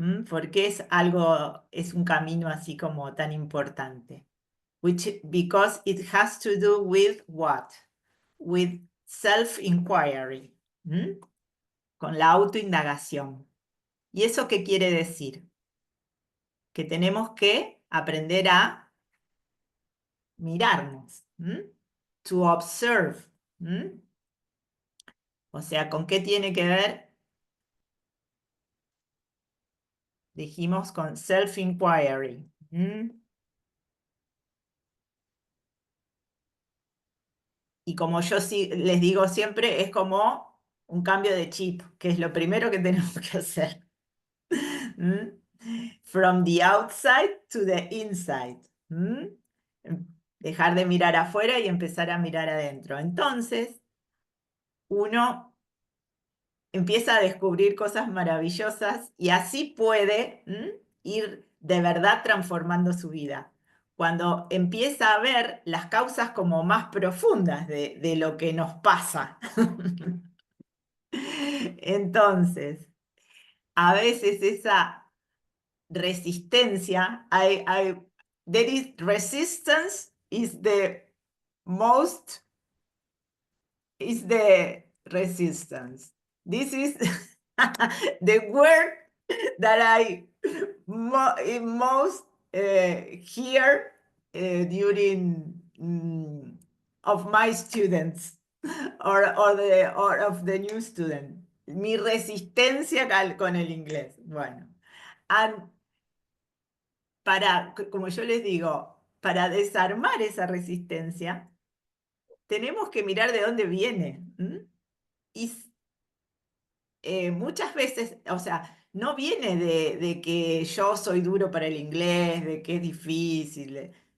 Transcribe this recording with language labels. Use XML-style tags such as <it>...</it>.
<es>Porque es algo, es un camino así como tan importante.</es> <en>Because it has to do with what? With self-inquiry,</en> <es>con la autoindagación. ¿Y eso qué quiere decir? Que tenemos que aprender a mirarnos,</es> <en>to observe,</en> <es>¿Mm? O sea, ¿con qué tiene que ver? Dijimos con</es> <en>self-inquiry.</en> <es>¿Mm? Y como yo sí les digo siempre, es como un cambio de chip, que es lo primero que tenemos que hacer. ¿Mm?</es> <en>From the outside to the inside. ¿Mm?</en> <es>Dejar de mirar afuera y empezar a mirar adentro. Entonces, uno empieza a descubrir cosas maravillosas y así puede ir de verdad transformando su vida. Cuando empieza a ver las causas como más profundas de lo que nos pasa. Entonces, a veces esa resistencia,</es> <en>there is resistance is the most, is the resistance. This is the word that I most hear during of my students or of the new student.</en> <es>Mi resistencia con el inglés. Bueno, and como yo les digo, para desarmar esa resistencia, tenemos que mirar de dónde viene. Y muchas veces, o sea, no viene de que yo soy duro para el inglés, de que es difícil.</es>